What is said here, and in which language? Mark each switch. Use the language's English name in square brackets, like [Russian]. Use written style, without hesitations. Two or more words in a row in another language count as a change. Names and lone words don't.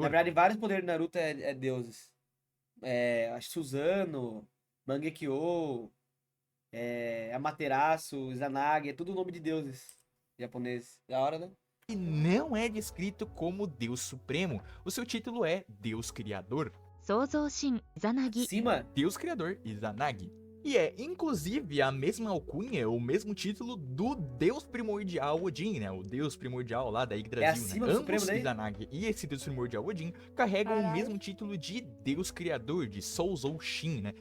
[Portuguese] Na verdade, vários poderes de Naruto é deuses. Acho que Suzano, Mangekyo, Amaterasu, Izanagi, é tudo nome de deuses japoneses. Da hora, né? E não é descrito como Deus Supremo. O seu título é Deus Criador. [Japanese] 創造神、ザナギ、 [Portuguese] Cima, Deus Criador Izanagi. E é, inclusive, a mesma alcunha, o mesmo título do Deus Primordial Odin, né? O Deus Primordial lá da Yggdrasil, acima né? do Supremo Ambos, daí? Izanagi e esse Deus Primordial Odin, carregam o Caralho. mesmo título de Deus Criador, de [Japanese] 創造神, [Portuguese] né?